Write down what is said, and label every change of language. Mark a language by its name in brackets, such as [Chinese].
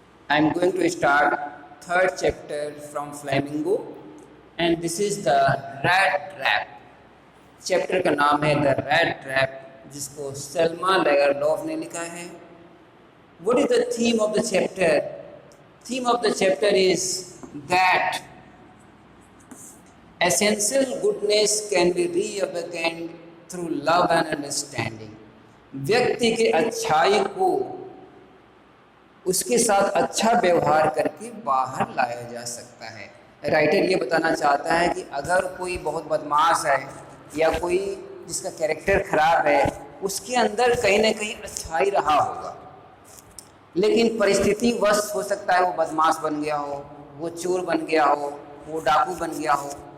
[English] I am going to start third chapter from Flamingo, and this is the rat trap. [Hindi] Chapter का नाम है the rat trap, जिसको सलमा लेगरलॉफ ने लिखा है. [English] What is the theme of the chapter? Theme of the chapter is that essential goodness can be reawakened through love and understanding. [Hindi] व्यक्ति के अच्छाई को उसके साथ अच्छा व्यवहार करके बाहर लाया जा सकता है. राइटर ये बताना चाहता है कि अगर कोई बहुत बदमाश है या कोई जिसका कैरेक्टर खराब है, उसके अंदर कहीं ना कहीं अच्छाई रहा होगा, लेकिन परिस्थिति वश हो सकता है वो बदमाश बन गया हो, वो चोर बन गया हो, वो डाकू बन गया हो.